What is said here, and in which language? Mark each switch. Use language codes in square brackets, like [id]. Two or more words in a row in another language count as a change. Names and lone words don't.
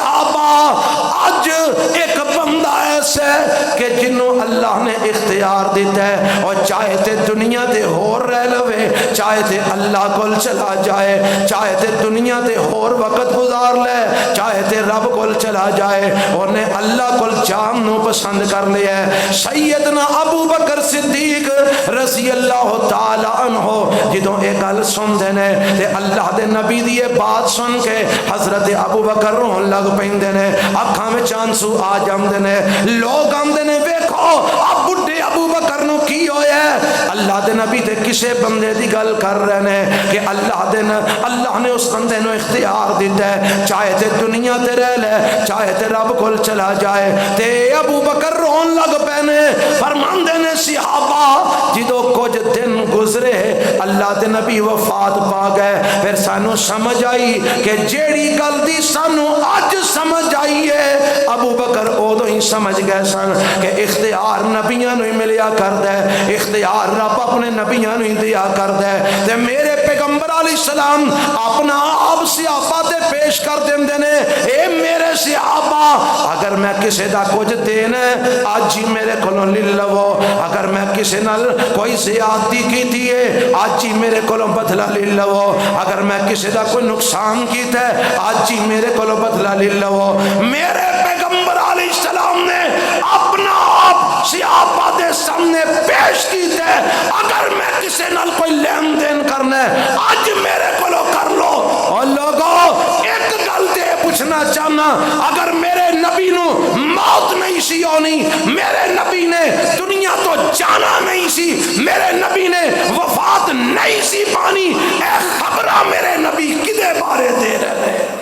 [pa] صحابہ اج ایک بندہ ایسا ہے کہ جنوں اللہ نے اختیار دیتا ہے اور چاہے تے دنیا تے ہور رہ لوے چاہے تے اللہ کول چلا جائے چاہے تے دنیا تے ہور وقت گزار لے چاہے تے رب کول چلا جائے انہیں اللہ کول جان نو پسند کر لیا ہے سیدنا ابو بکر صدیق [ar] رضی اللہ تعالی عنہ [pa] جدوں ایک گل سن دے نے تے اللہ دے نبی دی یہ بات سن کے حضرت ابو بکر رون لگ پیندے نے اکھاں وچ آنسو آ جاندے نے لوگ آندے نے ویکھو اب بڈھے ابو بکر نو کی ہویا ہے اللہ دے نبی تے کسے بندے دی گل کر رہے نے کہ اللہ نے اس بندے نو اختیار دیتا ہے چاہے تے دنیا تے رہ لے چاہے تے رب کول چلا جائے تے ابو بکر رون لگ پینے فرماندے نے صحابہ جدو کچھ دن گزرے اللہ دے نبی وفات پا گئے پھر سانو سمجھ آئی کہ جیڑی گل دی سانو اج سمجھ آئی ہے ابو بکر ادو ہی سمجھ گئے سن کہ اختیار نبیاں نو ہی ملیا کردا ہے اختیار رب اپنے نبیاں نوں دیا کردا ہے تے میرے پیغمبر [ar] علیہ السلام [pa] اپنا آپ صحابہ تے پیش کر دیندے نے اے میرے صحابہ اگر میں کسے دا کچھ دینا اج ہی میرے کولوں لے لو اگر میں کسے نال کوئی زیادتی کیتی ہے اج ہی میرے کولوں بدلہ لے لو اگر میں کسے دا کوئی نقصان کیتا ہے اج ہی میرے کولوں بدلہ لے لو میرے پیغمبر [ar] علیہ السلام [pa] نے اپنا آپ صحابہ دے سامنے پیش کیتا ہے اگر میں کسے نال کوئی لین دین کرنا ہے اج میرے کولوں کر لو اور لوگوں ایک گل تے پوچھنا چاہنا اگر میرے نبی نو موت نہیں سی ہونی میرے نبی نے دنیا تو جانا نہیں سی میرے نبی نے وفات نہیں سی پانی اے خبرہ میرے نبی کدے بارے دے رہے